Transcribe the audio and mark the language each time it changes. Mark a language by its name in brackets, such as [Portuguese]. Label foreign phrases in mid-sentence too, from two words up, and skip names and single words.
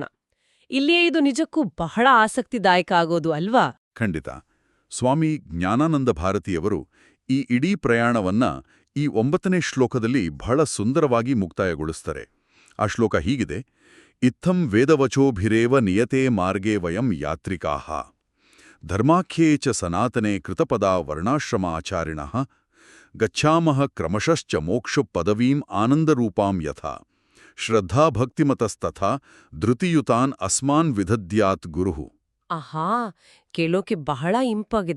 [Kannada] ಇಲ್ಲಿಯೇ ಇದು ನಿಜಕ್ಕೂ ಬಹಳ ಆಸಕ್ತಿದಾಯಕ ಆಗೋದು ಅಲ್ವಾ? ಖಂಡಿತ. ಸ್ವಾಮಿ ಜ್ಞಾನಾನಂದ ಭಾರತಿಯವರು ಈ ಇಡೀ ಪ್ರಯಾಣವನ್ನ ಈ 9ನೇ ಶ್ಲೋಕದಲ್ಲಿ ಬಹಳ ಸುಂದರವಾಗಿ ಮುಕ್ತಾಯಗೊಳಿಸ್ತಾರೆ. ಆ ಶ್ಲೋಕ ಹೀಗಿದೆ: [Sanskrit] ಇತ್ತಂ ವೇದವಚೋಭಿರೇವ ನಿಯತೆ ಮಾರ್ಗೇ ವಯಂ ಯಾತ್ರಿಕಾಃ ಧರ್ಮಾಖ್ಯೇ ಚ ಸನಾತನೆ ಕೃತಪದಾ ವರ್ಣಾಶ್ರಮಾಚಾರಿಣಃ ಗಚ್ಛಾಮಃ ಕ್ರಮಶಶ್ಚ ಮೋಕ್ಷ ಪದವೀಂ ಆನಂದರೂಪಾಂ ಯಥಾ ಶ್ರದ್ಧಾಭಕ್ತಿಮತಸ್ತಥಾ ಧೃತಿಯುತಾನ್ ಅಸ್ಮಾನ್ ವಿದಧ್ಯಾತ್ ಗುರುಃ. [Kannada] ಆಹಾ, ಕೇಳೋಕೆ ಬಹಳ ಇಂಪಾಗಿದೆ.